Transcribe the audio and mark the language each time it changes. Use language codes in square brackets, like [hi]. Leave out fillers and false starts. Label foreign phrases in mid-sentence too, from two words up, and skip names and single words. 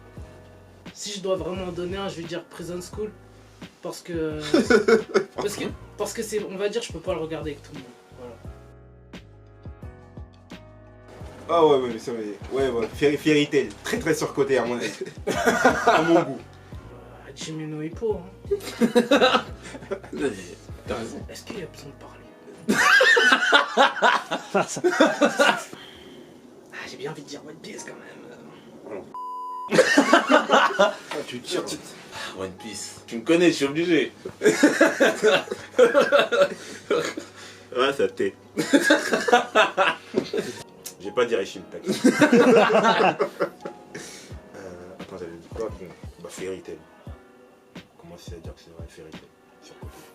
[fr] Si je dois vraiment donner un, je vais dire Prison School. Parce que. parce que c'est. On va dire, je peux pas le regarder avec tout le monde. Voilà. Ah ouais, mais ça, ouais, Fairy Tail, très très surcoté à mon avis. À mon goût. Hajime no Ippo, hein. T'as raison. Est-ce qu'il y a besoin de parler? Ah, j'ai bien envie de dire One Piece quand même. Tu tires. One Piece. Tu me connais, je suis obligé. Ouais, ça t'est. J'ai pas dit Aishin, t'inquiète. Attends, j'avais dit quoi? Bon, bah Fairy Tail. Comment c'est à dire que c'est vrai, Fairy Tail. Surcoté.